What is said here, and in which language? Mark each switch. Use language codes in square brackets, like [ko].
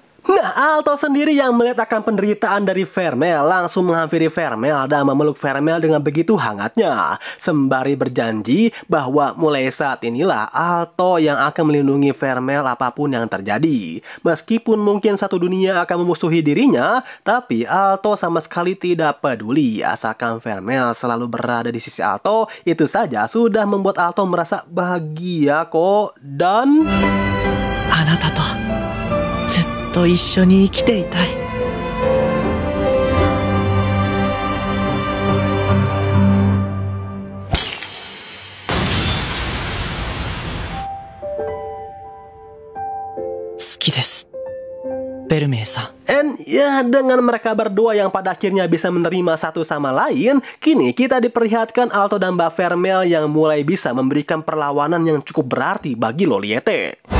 [id] Nah, Alto sendiri yang melihat akan penderitaan dari Vermel langsung menghampiri Vermel dan memeluk Vermel dengan begitu hangatnya, sembari berjanji bahwa mulai saat inilah Alto yang akan melindungi Vermel apapun yang terjadi. Meskipun mungkin satu dunia akan memusuhi dirinya, tapi Alto sama sekali tidak peduli. Asalkan Vermel selalu berada di sisi Alto, itu saja sudah membuat Alto merasa bahagia kok. Dan [ja] あなたとずっと一緒に生きていたい。好きです、ベルメイさん。 [id] And ya, dengan mereka berdua yang pada akhirnya bisa menerima satu sama lain, kini kita diperlihatkan Alto dan Mbak Vermel yang mulai bisa memberikan perlawanan yang cukup berarti bagi Loliete.